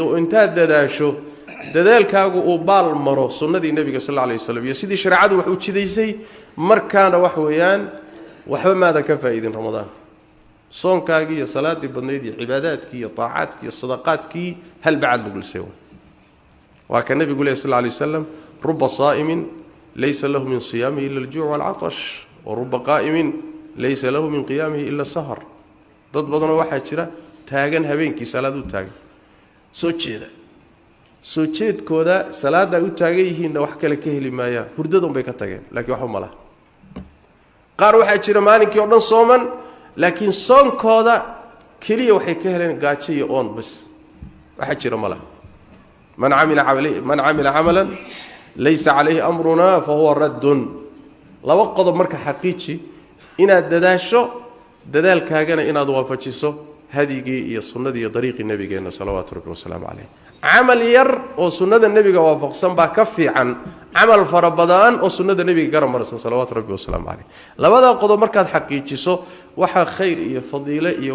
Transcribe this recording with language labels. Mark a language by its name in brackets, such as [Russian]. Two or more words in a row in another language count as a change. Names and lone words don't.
[Somali] inta dadaasho dadaalkaagu uu baal maro sunnadii nabiga [Arabic] صلى الله عليه وسلم [Somali] iyo sidii shariicadu wax u jidaysay markaana wax weeyaan waxba maada ka faa'iidin ramadaan soonkaagi iyo salaadii badneed iyo cibaadaadkii iyo taa'aadkii iyo sadaqaadkii hal bacad lagu leeyahay waa ka nabigu [Arabic] صلى الله عليه وسلم رب صائم ليس له من صيامه إلا الجوع والعطش ورب قائم ليس له من قيامه إلا سهر [Somali] dad badan waxa jira taagan habeenkii salaadu taagan soo jeedkooda salaada u taagan yihiin wax kale ka heli maaya hurdadan bay ka tageen laakiin waxa malaha qaar waxa jira maalinkii oo dhan sooman laakiin soonkooda kaliya waxay ka heleen gaajo iyo oon bas waxa jira malaha [Arabic] من عمل عملا ليس عليه أمرنا فهو رد [Somali] laba qodob marka xaqiiqi inaad dadaasho dadaalkaagana inaad waafajiso hadigii iyo sunnadii iyo dariiqii nabigeena [Arabic] صلى الله عليه وسلم [Somali] amal yar oo sunnada nabiga waafaqsan baa ka fiican amal farabadan oo sunnada nabiga garamarsan [Arabic] صلى الله عليه وسلم [Somali] labada qodob markaad xaqiijiso waxa khayr iyo fadiilo iyo